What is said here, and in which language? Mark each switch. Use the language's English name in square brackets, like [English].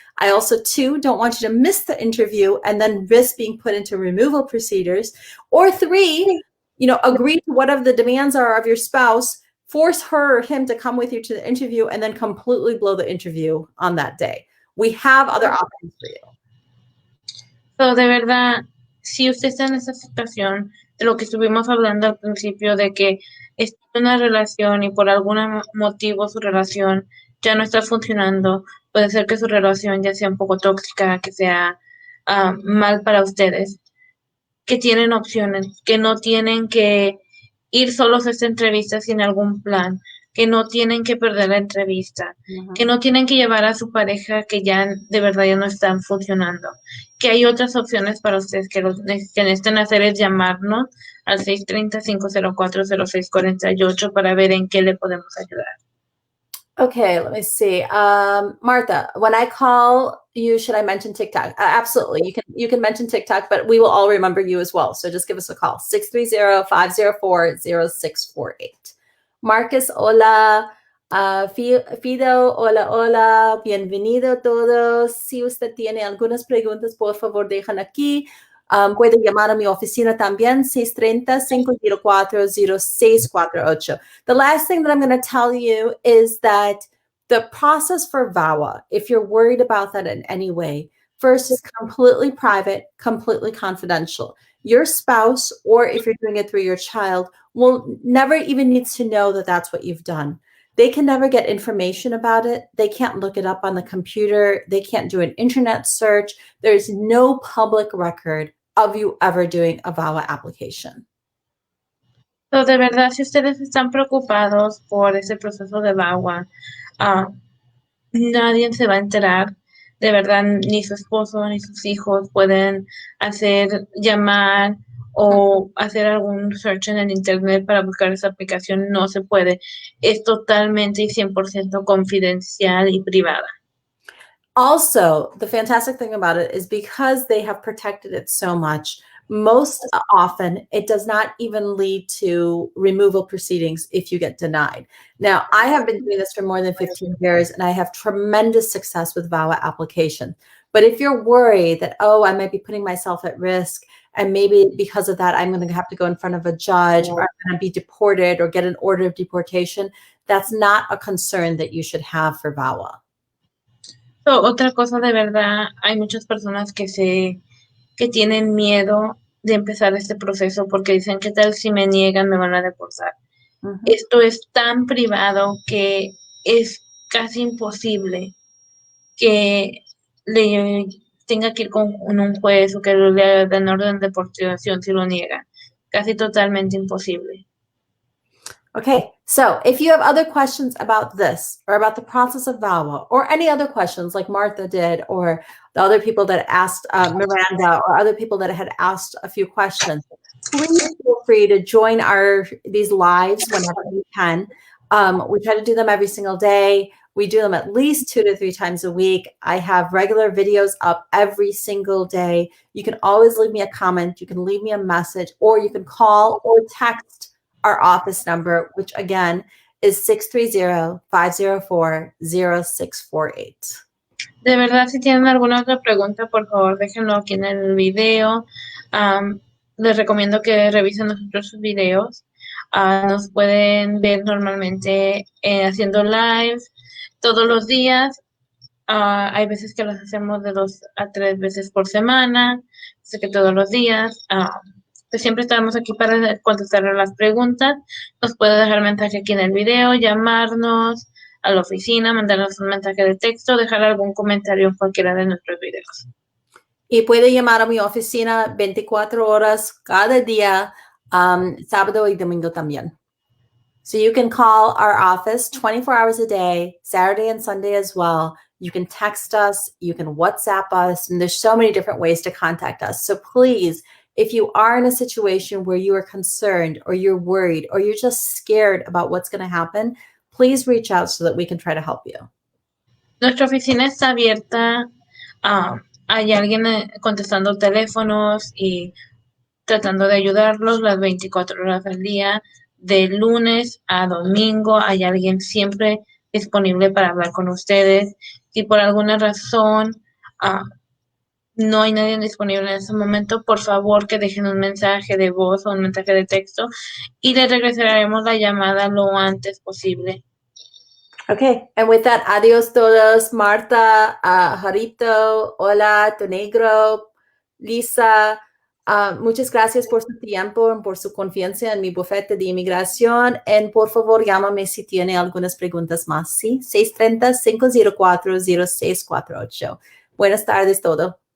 [English] I also, two, don't want you to miss the interview and then risk being put into removal procedures. Or three, agree to whatever the demands are of your spouse, force her or him to come with you to the interview, and then completely blow the interview on that day. We have other options for you. [Spanish] So, de verdad, si usted está en esa situación, de lo que estuvimos hablando al principio, de que está en una relación y por algún motivo su relación ya no está funcionando, puede ser que su relación ya sea un poco tóxica, que sea mal para ustedes, que tienen opciones, que no tienen que ir solos a esta entrevista sin algún plan, que no tienen que perder la entrevista, que no tienen que llevar a su pareja que ya de verdad ya no están funcionando, que hay otras opciones para ustedes que necesitan hacer es llamarnos al 630-504-0648 para ver en qué le podemos ayudar. [English] Okay, let me see. Martha, when I call you, should I mention TikTok? Absolutely. You can mention TikTok, but we will all remember you as well. So just give us a call, 630-504-0648. [Spanish] Marcus, hola. Fido, hola, hola. Bienvenido a todos. Si usted tiene algunas preguntas, por favor, dejan aquí. Puede llamar a mi oficina también, 630-504-0648. [English] The last thing that I'm going to tell you is that the process for VAWA, if you're worried about that in any way, first is completely private, completely confidential. Your spouse, or if you're doing it through your child, will never even needs to know that that's what you've done. They can never get information about it. They can't look it up on the computer. They can't do an internet search. There's no public record of you ever doing a VAWA application. [Spanish] So, de verdad, si ustedes están preocupados por ese proceso de VAWA, nadie se va a enterar. De verdad, ni su esposo ni sus hijos pueden llamar o hacer algún search en el internet para buscar esa aplicación. No se puede. Es totalmente y 100% confidencial y privada. [English] Also, the fantastic thing about it is because they have protected it so much, most often it does not even lead to removal proceedings if you get denied. Now, I have been doing this for more than 15 years, and I have tremendous success with VAWA application. But if you're worried that, oh, I might be putting myself at risk, and maybe because of that, I'm going to have to go in front of a judge, or I'm going to be deported or get an order of deportation, that's not a concern that you should have for VAWA. [Spanish] Otra cosa de verdad, hay muchas personas que tienen miedo de empezar este proceso porque dicen, ¿qué tal si me niegan, me van a deportar? Esto es tan privado que es casi imposible que le tenga que ir con un juez o que le den orden de deportación si lo niega. Casi totalmente imposible. [English] Okay, so if you have other questions about this or about the process of VAWA or any other questions like Martha did or the other people that asked Miranda or other people that had asked a few questions, please feel free to join these lives whenever you can. We try to do them every single day. We do them at least 2 to 3 times a week. I have regular videos up every single day. You can always leave me a comment. You can leave me a message, or you can call or text our office number, which again is 630-504-0648. [Spanish] De verdad, si tienen alguna otra pregunta, por favor, déjenlo aquí en el video. Les recomiendo que revisen los otros videos. Nos pueden ver normalmente haciendo lives todos los días. Hay veces que los hacemos de 2 a 3 veces por semana, así que todos los días. Pues siempre estamos aquí para contestar las preguntas. Nos puede dejar mensaje aquí en el video, llamarnos a la oficina, mandarnos un mensaje de texto, dejar algún comentario en cualquiera de nuestros videos. Y puede llamar a mi oficina 24 horas cada día, sábado y domingo también. [English] So you can call our office 24 hours a day, Saturday and Sunday as well. You can text us, you can WhatsApp us, and there's so many different ways to contact us. So please, if you are in a situation where you are concerned or you're worried or you're just scared about what's going to happen, please reach out so that we can try to help you. [Spanish] Nuestra oficina está abierta. Hay alguien contestando teléfonos y tratando de ayudarlos las 24 horas al día. De lunes a domingo hay alguien siempre disponible para hablar con ustedes. Si por alguna razón no hay nadie disponible en ese momento, por favor que dejen un mensaje de voz o un mensaje de texto y les regresaremos la llamada lo antes posible. [English] Okay, and with that, [Spanish] adios todos. Marta, Jarito, hola, Tonegro, Lisa, muchas gracias por su tiempo y por su confianza en mi bufete de inmigración. Y por favor, llámame si tiene algunas preguntas más, ¿sí? 630-504-0648. Buenas tardes, todo.